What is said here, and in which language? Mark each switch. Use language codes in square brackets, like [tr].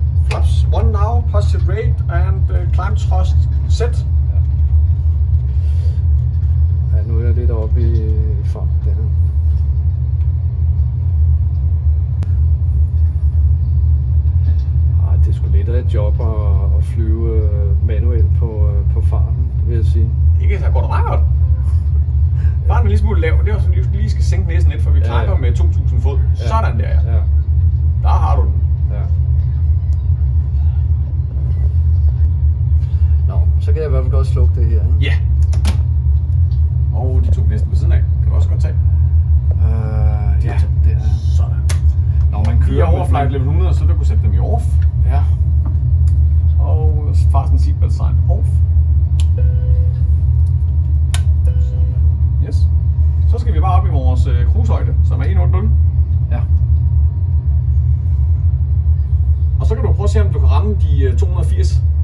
[en] Flaps 1 now, positive rate and climb thrust set. [da] Ja, nu er jeg lidt oppe i fart. Det her. Det er sgu lidt af et job at flyve manuelt på farten, vil jeg sige. Det går da meget godt. Farten er lige smule lav, det er også, at vi lige skal sænke næsen lidt, for vi climber med 2000 fod. Ja. Sådan der, ja. Ja. Der har du den. Ja. Nå, så kan jeg i hvert fald godt slukke det her. Ja. Og de to næsten ved siden af, kan du også godt tage. Ja, det er... Sådan. Når man Vi er kører over flight level 100, så du kan sætte dem i off. Ja. [en] Og fasten seatbelt sign off. Yes. [da] Så skal vi bare op i vores cruisehøjde, som er 180. Ja. Og så kan du prøve at se, om du kan ramme de 280.